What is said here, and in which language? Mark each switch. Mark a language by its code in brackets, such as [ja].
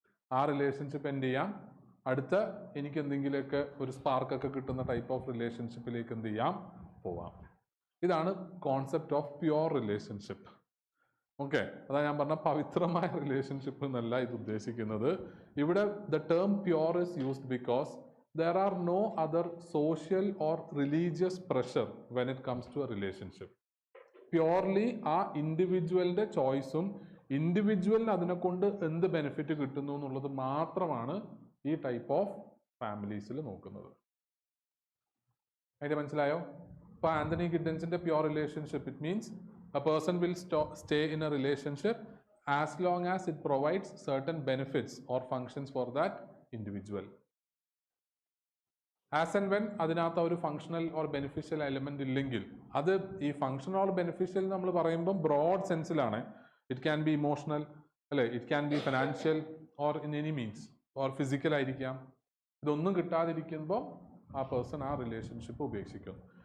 [ml] ആ relationship end ചെയ്യാം, അടുത്ത എനിക്ക് എന്തെങ്കിലുമൊക്കെ ഒരു സ്പാർക്കൊക്കെ കിട്ടുന്ന ടൈപ്പ് ഓഫ് റിലേഷൻഷിപ്പിലേക്ക് എന്ത് ചെയ്യാം, പോവാം. ഇതാണ് concept of pure relationship. Okay, അതാ ഞാൻ പറഞ്ഞ പവിത്രമായ റിലേഷൻഷിപ്പ് എന്നല്ല ഇത് ഉദ്ദേശിക്കുന്നത്. [en] ഇവിടെ the term pure is used because there are no other social or religious pressure when it comes to a relationship. [ml] Purely ആ ഇൻഡിവിജ്വലിൻ്റെ ചോയ്സും ഇൻഡിവിജ്വലിന് അതിനെ കൊണ്ട് എന്ത് ബെനിഫിറ്റ് കിട്ടുന്നു എന്നുള്ളത് മാത്രമാണ് ഈ ടൈപ്പ് ഓഫ് ഫാമിലീസിൽ നോക്കുന്നത്. അതിൻ്റെ മനസ്സിലായോ? [en] ഇപ്പോൾ ആന്റണി ഗിഡൻസിൻ്റെ pure relationship it means a person will stay in a relationship as long as it provides certain benefits or functions for that individual. [ml] As and when അതിനകത്ത് ഒരു ഫങ്ഷണൽ ഓർ ബെനിഫിഷ്യൽ എലിമെന്റ് ഇല്ലെങ്കിൽ, അത് ഈ functional or beneficial നമ്മൾ പറയുമ്പോൾ broad സെൻസിലാണ്. [en] It can be emotional, അല്ലെ, it can be financial or in any means or physical ആയിരിക്കാം. [ml] ഇതൊന്നും കിട്ടാതിരിക്കുമ്പോൾ ആ പേഴ്സൺ ആ റിലേഷൻഷിപ്പ് ഉപേക്ഷിക്കും.